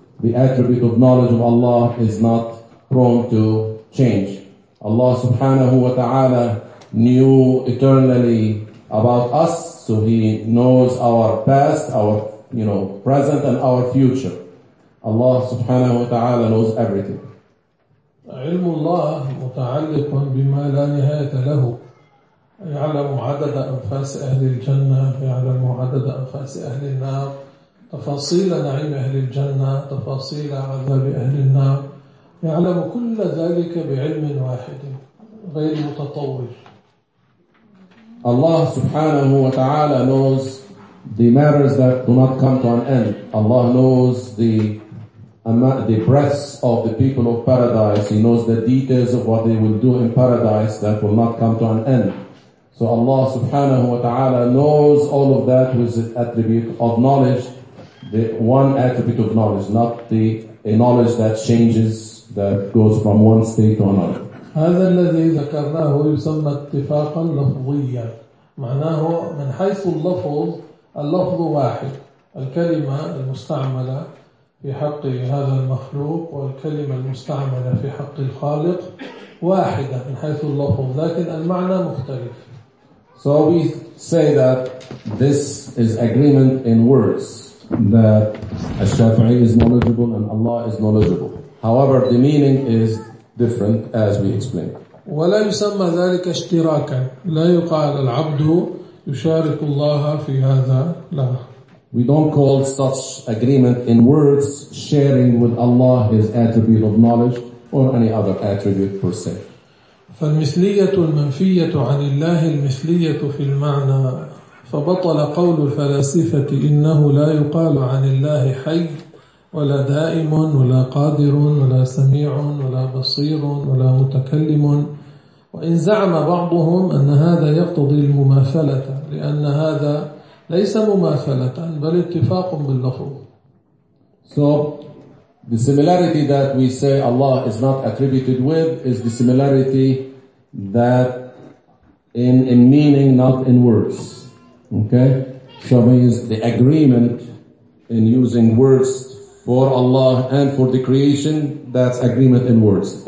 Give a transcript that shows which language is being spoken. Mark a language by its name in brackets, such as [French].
[English] The attribute of knowledge of Allah is not prone to change. Allah subhanahu wa ta'ala knew eternally about us, so He knows our past, our, you know, present and our future. Allah subhanahu wa ta'ala knows everything. [Arabic] علم الله متعلق بما لا نهاية له. يعلم عدد أنفاس أهل الجنة، يعلم عدد أنفاس أهل النار، تفاصيل نعيم أهل الجنة، تفاصيل عذاب أهل النار. يعلم كل ذلك بعلم واحد غير متطور. [English] Allah subhanahu wa ta'ala knows the matters that do not come to an end. Allah knows the breaths of the people of paradise. He knows the details of what they will do in paradise that will not come to an end. So Allah subhanahu wa ta'ala knows all of that with the attribute of knowledge, the one attribute of knowledge, not the a knowledge that changes, that goes from one state to another. [Arabic] هذا الذي ذكرناه يسمى اتفاقا لفظيا، معناه من حيث اللفظ، اللفظ واحد، الكلمة المستعملة في حق هذا المخلوق والكلمة المستعملة في حق الخالق واحدة من حيث اللفظ، لكن المعنى مختلف. [English] So we say that this is agreement in words, that al-Shafi'i is knowledgeable and Allah is knowledgeable. However, the meaning is different, as we explained. [Arabic] ولا يسمى ذلك اشتراكا، لا يقال العبد يشارك الله في هذا، لا. [English] We don't call such agreement in words sharing with Allah his attribute of knowledge or any other attribute per se. [Arabic] فالمثلية المنفية عن الله المثلية في المعنى، فبطل قول الفلاسفة إنه لا يقال عن الله حي ولا دائم ولا قادر ولا سميع ولا بصير ولا متكلم. وإن زعم بعضهم أن هذا يقتضي المماثلة، لأن هذا ليس مماثلة بل اتفاق باللفظ. [English] So the similarity that we say Allah is not attributed with is the similarity that in meaning not in words. Okay, so we use the agreement in using words for Allah and for the creation, that's agreement in words.